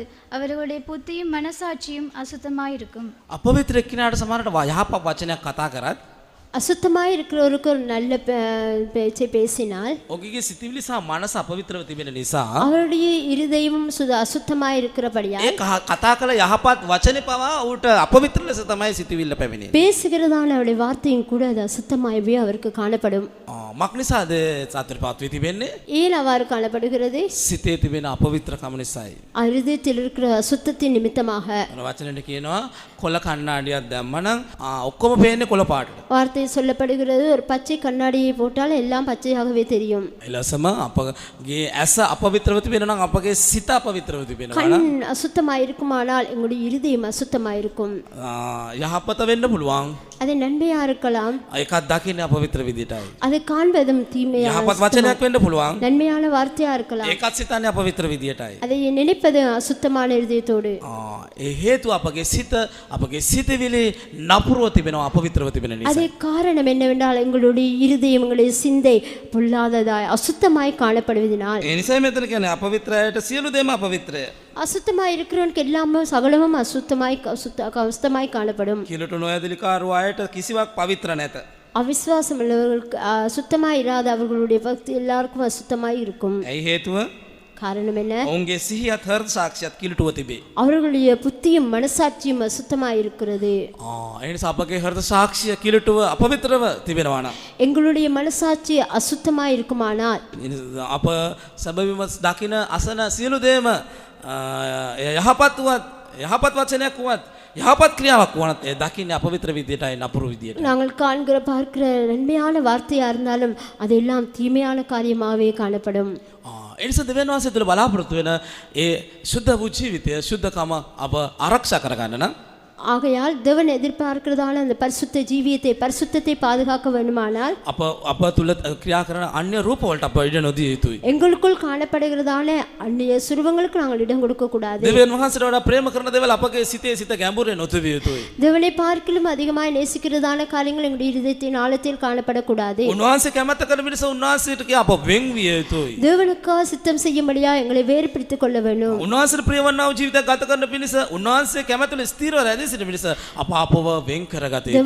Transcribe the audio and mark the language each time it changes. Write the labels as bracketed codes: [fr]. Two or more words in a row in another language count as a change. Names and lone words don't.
[ta] அவர்களுடைய புத்தியும் மனசாட்சியும் அசுத்தமாயிருக்கும். [si] අපවිත්‍ර එක්කිනාට සමහරට යහපත් වචනයක් කතා කරත් [ta] அசுத்தமாய் இருக்கிறவருக்கு ஒரு நல்ல பேச்சை பேசினால் [si] ඔහුගේ සිතවිලි සහ මනස අපවිත්‍රව තිබෙන නිසා [ta] அவருடைய இருதயமும் அசுத்தமாய் இருக்கிறபடியா [si] ඒ කතා කළ යහපත් වචනේ පවා ඌට අපවිත්‍ර ලෙස තමයි සිතවිල්ල පැමිණෙන්නේ. [ta] பேசுகிறதான அவருடைய வார்த்தையும் கூட அது அசுத்தமாகவே அவருக்கு காணப்படும். [si] මක් නිසාද සතුට පත් වී තිබෙන්නේ? [ta] ஏன் அவ்வாறு காணப்படுகிறது? [si] සිතේ තිබෙන අපවිත්‍රකම නිසායි. [ta] இருதயத்தில் இருக்கிற அசுத்தத்தின் நிமித்தமாக. [si] අර වචනෙට කියනවා කොළ කණ්ණාඩියක් දැම්මනම් ඔක්කොම පේන්නේ කොළ පාටට. [ta] வார்த்தையில் சொல்லப்படுகிறது ஒரு பச்சை கண்ணாடியை போட்டால் எல்லாம் பச்சையாகவே தெரியும். [si] එලෙසම අපගේ ඇස අපවිත්‍රව තිබෙනවා නම් අපගේ සිත අපවිත්‍රව තිබෙනවා [ta] கண் [si] නම් [ta] அசுத்தமாய் இருக்குமானால் எங்களுடைய இருதயம் அசுத்தமாய் இருக்கும். [si] යහපත වෙන්න පුළුවන්. [ta] அது நன்மையா இருக்கலாம். [si] ඒකත් දකින්නේ අපවිත්‍ර විදියටයි. [ta] அதை காண்பதும் தீமையான [si] යහපත් වචනයක් වෙන්න පුළුවන්. [ta] நன்மையான வார்த்தையா இருக்கலாம். [si] ඒකත් සිතන්නේ අපවිත්‍ර විදියටයි. [ta] அதை நினைப்பது அசுத்தமான இருதயத்தோடு. [si] ඒ හේතුව අපගේ සිත අපගේ සිතවිලි නපුරව තිබෙනවා අපවිත්‍රව තිබෙන නිසා. [ta] அதே காரணம் என்னவென்றால் எங்களுடைய இருதயம் எங்களுடைய சிந்தை பொல்லாததாய் அசுத்தமாய் காணப்படுவதனால். [si] ඒ නිසා මෙතන කියන්නේ අපවිත්‍රයට සියලු දේම අපවිත්‍රය. [ta] அசுத்தமாய் இருக்கிறவனுக்கு எல்லாமே சகலமும் அசுத்தமாய் காணப்படும். [si] කිලුට නොයදලිකාරු අයට කිසිවක් පවිත්‍ර නැත. [ta] அவிசுவாசம் உள்ளவர்களுக்கு சுத்தமாய் இராத அவர்களுடைய பக்தி எல்லாருக்கும் அசுத்தமாய் இருக்கும். [si] ඇයි හේතුව? [ta] காரணம் என்ன? [si] ඔවුන්ගේ සිහියත් හෘද සාක්ෂියත් කිලුටුව තිබේ. [ta] அவர்களுடைய புத்தியும் மனசாட்சியும் அசுத்தமாய் இருக்கிறது. [si] ඒ නිසා අපගේ හෘද සාක්ෂිය කිලුටුව අපවිත්‍රව තිබෙනවා නම් [ta] எங்களுடைய மனசாட்சி அசுத்தமாய் இருக்குமானால் [si] අප සැබවින්ම දකින අසන සියලු දේම යහපත් වචනයක් වුවත් යහපත් ක්‍රියාවක් වුණත් ඒ දකින්නේ අපවිත්‍ර විදියටයි නපුරු විදියට. [ta] நாங்கள் காண்கிற பார்க்கிற நன்மையான வார்த்தையா இருந்தாலும் அதெல்லாம் தீமையான காரியமாகவே காணப்படும். [si] ඒ නිසා දෙවියන් වහන්සේ තුළ බලාපොරොත්තු වෙන ඒ සුද්ධ වූ ජීවිතය සුද්ධකම අප ආරක්ෂා කරගන්න නම් [ta] ஆகையால் தேவன் எதிர்பார்க்கிறதான அந்த பரிசுத்தத்தை பாதுகாக்க வேண்டுமானால் [si] අප තුළ ක්‍රියා කරන අන්‍ය රූප වලට අප ඉඩ නොදිය යුතුයි. [ta] எங்களுக்குள் காணப்படுகிறதான அந்நிய சுரூபங்களுக்கு நாங்கள் இடம் கொடுக்க கூடாது. [si] දෙවියන් වහන්සේට වඩා ප්‍රේම කරන දේවල් අපගේ සිතේ සිත ගැඹුරේ නොතිබිය යුතුයි. [ta] தேவனை பார்க்கிலும் அதிகமாய் நேசிக்கிறதான காரியங்கள் எங்களுடைய இதயத்தின் ஆழத்தில் காணப்படக்கூடாது. [si] උන්වහන්සේ කැමැත්ත කරන මිනිස උන්වහන්සේට කිය අප වෙන් විය යුතුයි. [ta] தேவனுக்காக சித்தம் செய்யும்படியா எங்களை வேறு பிரித்துக் கொள்ள வேண்டும். [si] උන්වහන්සේට ප්‍රියවන්නා වූ ජීවිතයක් ගත කරන පිණිස උන්වහන්සේ කැමැතුල ස්ථිරව රැඳී සිටින මිනිස අප අපව වෙන් කරගත යුතුයි.